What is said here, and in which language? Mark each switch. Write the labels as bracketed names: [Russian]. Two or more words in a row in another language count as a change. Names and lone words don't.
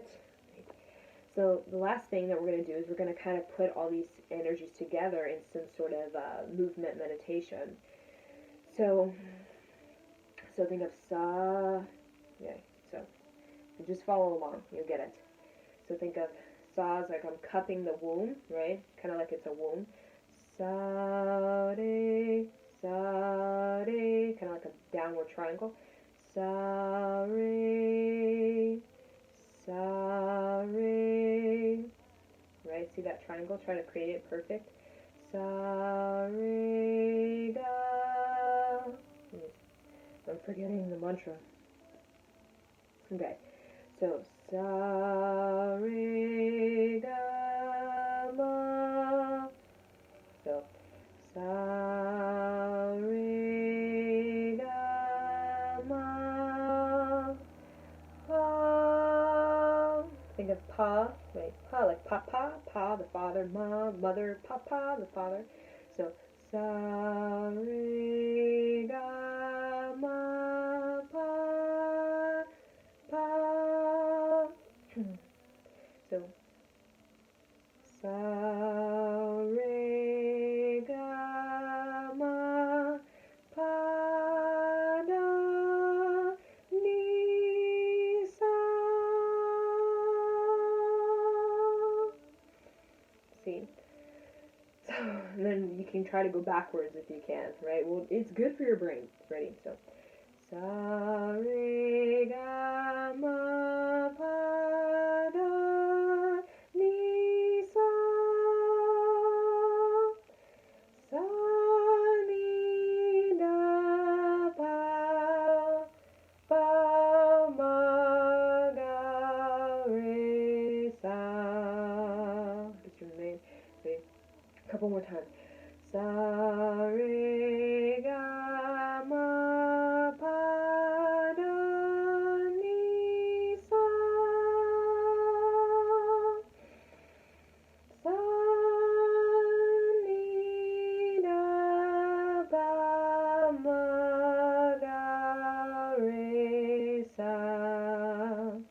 [English] So the last thing that we're going to do is we're going to kind of put all these energies together in some sort of movement meditation. So think of sa, yeah, so just follow along, you'll get it. So think of sa as like I'm cupping the womb, right? Kind of like it's a womb. Sa, re, kind of like a downward triangle. Sa, re, right? See that triangle? Try to create it perfect. Sa, re, ga. I'm forgetting the mantra. Okay, so sa, re, ga, ma. So sa, re, ga, ma, pa. Think of pa, wait, pa, like papa, pa, the father, ma, mother, papa, the father. So sa, re, ga, ma, pa, pa. So sa, re, ga, ma, pa, da, ni, sa. See? So, and then you can try to go backwards if you can, right? Well, it's good for your brain. Ready? So, sa, re, ga, ma, pa, da, ni, sa. Sa, ni, da, pa, ma, ga, re, sa. Just remain. Ready? A couple more times. Sa, re, ga, ma, pa, da, ni, sa. Sa, ni, da, pa, ma, ga, re, sa.